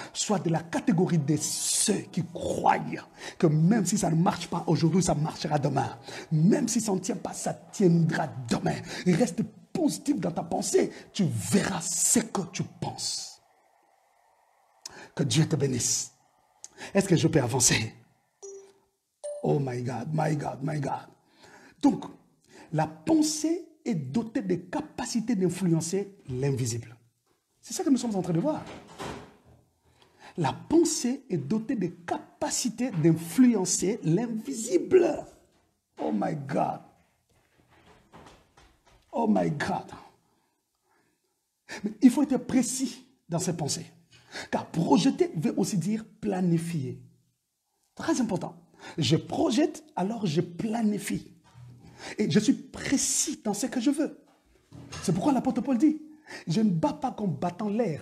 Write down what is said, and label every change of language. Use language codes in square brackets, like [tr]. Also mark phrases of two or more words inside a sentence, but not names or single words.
[fr] Sois de la catégorie de ceux qui croient que même si ça ne marche pas aujourd'hui, ça marchera demain. Même si ça ne tient pas, ça tiendra demain. Reste positif dans ta pensée. Tu verras ce que tu penses. Que Dieu te bénisse. Est-ce que je peux avancer? [en] Oh my God, my God, my God. [fr] Donc, la pensée est dotée de capacités d'influencer l'invisible. C'est ça que nous sommes en train de voir. La pensée est dotée de capacités d'influencer l'invisible. [en] Oh my God. Oh my God. [fr] Mais il faut être précis dans ses pensées. Car projeter veut aussi dire planifier. Très important. Je projette, alors je planifie. Et je suis précis dans ce que je veux. C'est pourquoi l'apôtre Paul dit, je ne bats pas comme battant l'air.